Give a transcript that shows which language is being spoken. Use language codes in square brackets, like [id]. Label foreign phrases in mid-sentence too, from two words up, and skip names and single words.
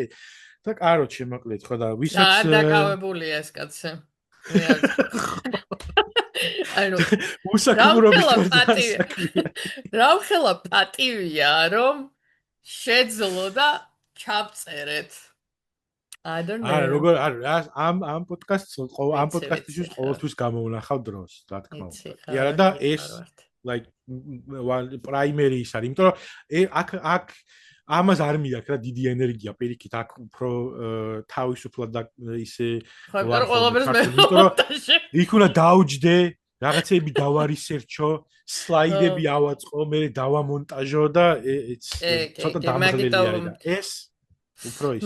[ka] და კაროჩე მოკლედ ხო და ვისაც დაკავებულია ეს კაცი. ანუ რა ხელა პატივია რომ შეძლო და ჩავწერეთ. [en] I don't know. [ka] როგორ ამ პოდკასტისთვის ყოველთვის გამოვნახავ დროს, რა თქმა უნდა. იარა და ეს [en] like primary is [ka] არის, იმიტომ რომ აქ ამას არ მიაქვს რა დიდი ენერგია პირიქით აქ უფრო თავისუფლად და ისე იქ უნდა დაუჯდე რაღაცები დავარისერჩო სლაიდები ავაწყო მე დავამონტაჟო და ცოტა დამღლელი არის ეს უფრო ის